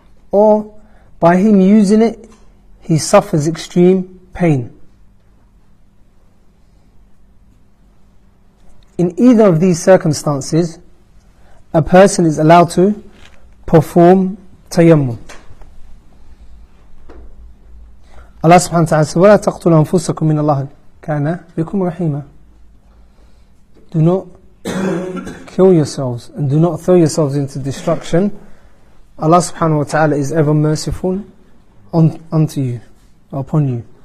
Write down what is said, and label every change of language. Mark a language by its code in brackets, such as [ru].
[en] Or by him using it, he suffers extreme pain. In either of these circumstances, a person is allowed to perform tayammum. Allah subhanahu wa ta'ala says, [ar] وَلَا تَقْتُلُوا أَنفُسَكُمْ مِنَ اللَّهِ كَانَ بِكُمْ رَحِيمًا. [en] Do not kill yourselves and do not throw yourselves into destruction. Allah subhanahu wa ta'ala is ever merciful unto you, upon you.